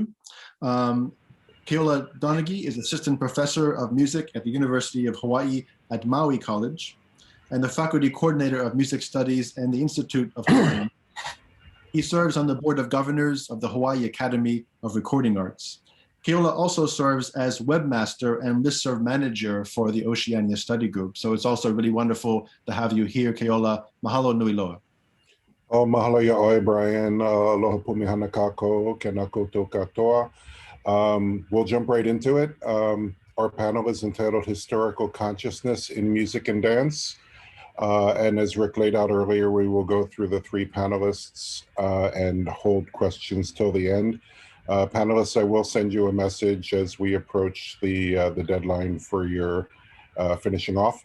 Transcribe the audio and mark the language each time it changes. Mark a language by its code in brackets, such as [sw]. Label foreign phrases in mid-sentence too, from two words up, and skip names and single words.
[en] Keola Donaghy is Assistant Professor of Music at the University of Hawaii at Maui College and the Faculty Coordinator of Music Studies and the Institute of Hawaii. He serves on the Board of Governors of the Hawaii Academy of Recording Arts. Keola also serves as webmaster and listserv manager for the Oceania Study Group. So it's also really wonderful to have you here, Keola. [haw] Mahalo nui loa. Oh, mahalo ya oi, Brian. Aloha pumihana kako, [mi] kena koutou katoa. [en] We'll jump right into it. Our panel is entitled Historical Consciousness in Music and Dance. And as Rick laid out earlier, we will go through the 3 panelists and hold questions till the end. Panelists, I will send you a message as we approach the deadline for your finishing off.